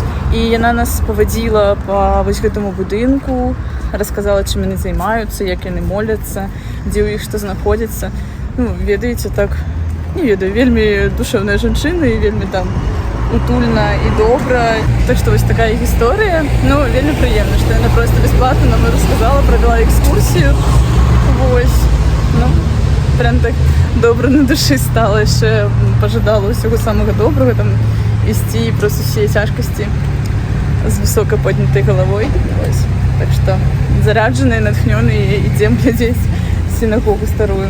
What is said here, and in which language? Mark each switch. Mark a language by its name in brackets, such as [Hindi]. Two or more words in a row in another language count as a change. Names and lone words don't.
[Belarusian] І яна нас павадзіла па вось гэтаму будынку, рассказала, чым яны займаюцца, як яны моляцца, дзе ў іх што знаходзіцца. Ну, ведаеце, так, не ведаю, вельмі душевная жанчына і вельмі там утульна і добра. Так што вось такая гісторыя. Ну, вельмі прыемна, што яна проста бесплатна нам рассказала, правяла экскурсію. [Ukrainian] Ось. Ну, прям так добре на душі стало. Ще пожадала усього самого доброго, там, із цієї просто всієї тяжкості з високо піднятою головою. Ось. Так що заряджені, натхнені, йдемо [Russian] глядеть синагогу старую.